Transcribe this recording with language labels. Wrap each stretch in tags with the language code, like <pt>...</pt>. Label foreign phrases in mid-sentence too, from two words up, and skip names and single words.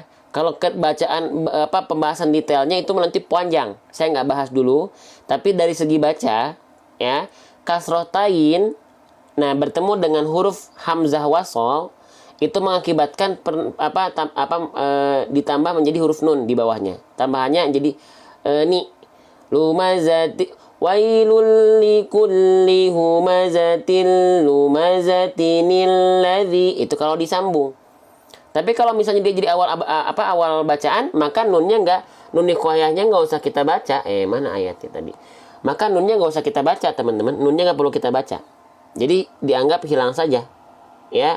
<id>Kalau pembahasan detailnya itu nanti panjang. Saya nggak bahas dulu, tapi dari segi baca, ya, kasroh tain, nah, bertemu dengan huruf hamzah wasol itu mengakibatkan ditambah menjadi huruf nun di bawahnya. Tambahannya jadi ni</id> <ar>لمزة ويل لكل همزة لمزةِنِ الذي.</ar> <id>Itu kalau disambung. Tapi kalau misalnya dia jadi awal bacaan, maka nunnya nun wiqayahnya nggak usah kita baca. Mana ayatnya tadi? Maka nunnya nggak usah kita baca, teman-teman. Nunnya nggak perlu kita baca. Jadi dianggap hilang saja, ya.</id>